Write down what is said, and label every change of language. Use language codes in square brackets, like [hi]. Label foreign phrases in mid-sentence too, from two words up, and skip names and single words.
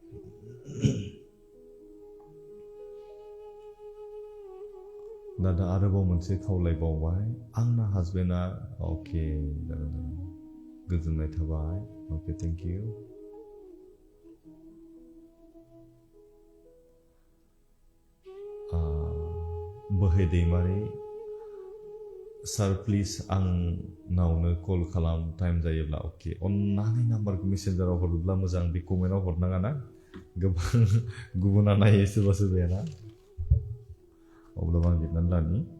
[brx] दादा आरोबाव मोनसे खावलायबावबाय आंना हासबेन्डआ ओके गोजोननाय थाबाय [en] okay thank you [brx] बोहे दैमारि सार प्लिज आंनावनो कल खालाम टाइम जायोब्ला ओके अन्नानै नाम्बारखौ मेसेन्जाराव हरोब्ला मोजां बे कमेन्टआव हरनाङा ना गोबां गुबुना नायो सोरबा सोरबाया ना अब्लाबो आं लिरनानै लानि